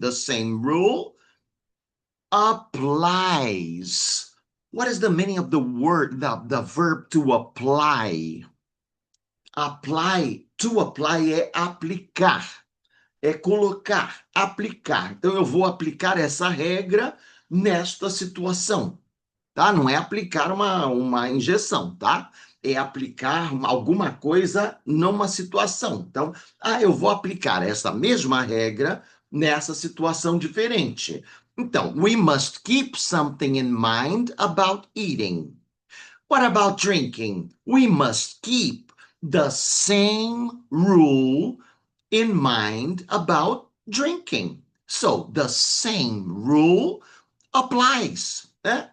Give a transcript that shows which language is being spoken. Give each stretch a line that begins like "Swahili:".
English: The same rule applies. What is the meaning of the word, the verb to apply?
Portuguese: Apply, to apply é aplicar, é colocar, aplicar. Então, eu vou aplicar essa regra nesta situação, tá? Não é aplicar uma injeção, tá? É aplicar alguma coisa numa situação. Então, eu vou aplicar essa mesma regra nessa situação diferente.
English: Então, we must keep something in mind about eating. What about drinking? We must keep the same rule in mind about drinking. So, the same rule applies. Né?